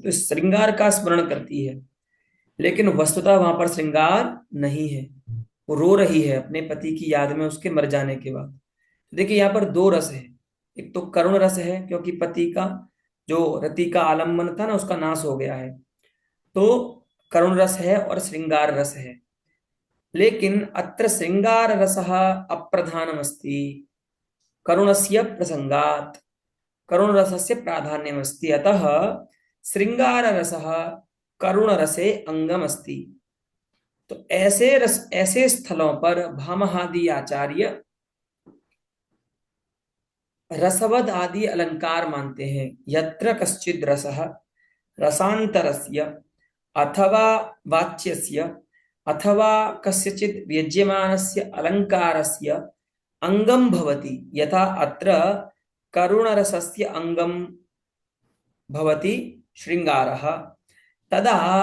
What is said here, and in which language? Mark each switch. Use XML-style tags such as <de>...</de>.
<hi>तो इस श्रृंगार का स्मरण करती है, लेकिन वस्तुतः वहां पर श्रृंगार नहीं है। वो रो रही है अपने पति की याद में उसके मर जाने के बाद। देखिए, यहाँ पर दो रस है। एक तो करुण रस है, क्योंकि पति का जो रति का आलम्बन था ना उसका नाश हो गया है, तो करुण रस है, और श्रृंगार रस है।</hi> <sa>लेकिन अत्र शृङ्गाररसः अप्रधानमस्ति करुणस्य प्रसंगात्, करुणरसस्य प्राधान्यमस्ति, अतः शृंगाररसः करुणरसे अंगमस्ति।</sa> <hi>तो ऐसे स्थलों पर भामहादि आचार्य रसवद आदि अलंकार मानते हैं।</hi> <sa>यत्र कश्चिद रसः रसांतरस्य अथवा वाच्यस्य अथवा कस्यचित् व्यज्यमानस्य अलंकारस्य अंगम भवति, यथा अत्र करुणरसस्य अंगम भवति शृंगारः, तदा</sa>